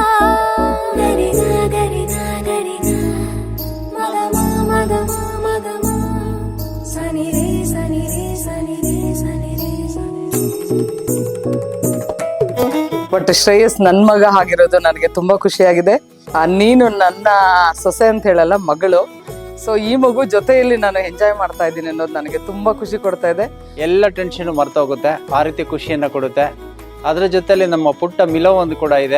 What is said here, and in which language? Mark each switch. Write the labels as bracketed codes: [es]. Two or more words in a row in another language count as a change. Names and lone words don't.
[kn] గరిగా గరిగా గరిగా మగమా మగమా మగమా సని రే సని రే సని రే సని రే సని. ಬಟ್ ಶ್ರೇಯಸ್ ನನ್ ಮಗ ಆಗಿರೋದು ನನಗೆ ತುಂಬಾ ಖುಷಿಯಾಗಿದೆ. ನೀನು ನನ್ನ ಸೊಸೆ ಅಂತ ಹೇಳಲ್ಲ, ಮಗಳು. ಸೊ ಈ ಮಗು ಜೊತೆಯಲ್ಲಿ ನಾನು ಎಂಜಾಯ್ ಮಾಡ್ತಾ ಇದ್ದೀನಿ ಅನ್ನೋದು ನನಗೆ ತುಂಬಾ ಖುಷಿ ಕೊಡ್ತಾ ಇದೆ. ಎಲ್ಲ ಟೆನ್ಷನ್ ಮರ್ತೋಗುತ್ತೆ, ಆ ರೀತಿ ಖುಷಿಯನ್ನ ಕೊಡುತ್ತೆ. ಅದ್ರ ಜೊತೆಲಿ ನಮ್ಮ ಪುಟ್ಟ ಮಿಲೋ ಒಂದು ಕೂಡ ಇದೆ.